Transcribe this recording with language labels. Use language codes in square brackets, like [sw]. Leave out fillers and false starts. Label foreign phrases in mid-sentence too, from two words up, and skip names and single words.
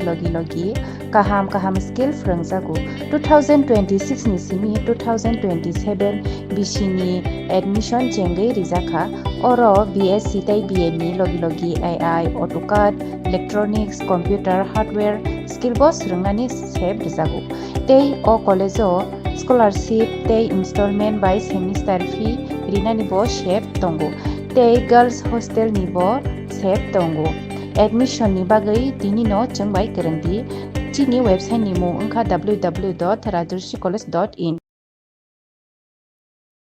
[trp] लगी लगी काहाम स्किल फोरोंजागु 2026 नि सिमि 2027 बिसिनि एडमिशन जेंगै रिजाखा ओरो बीएससी ताइ बीए नि लगी लगी [en] AI AutoCAD electronics computer hardware [trp] स्किल बस रोंनानि सेब रिजागु तै ओ कलेजो स्कॉलरशिप ते [en] installment by semester fee [trp] रिनानि बो शेप तंगो ते [en] girls hostel [trp] नि बो शेप तंगो एडमिशन नि बागै दिनि न चंबाय करंदि चिनि वेबसाइट नि मु अंखा www.rajarsicollege.in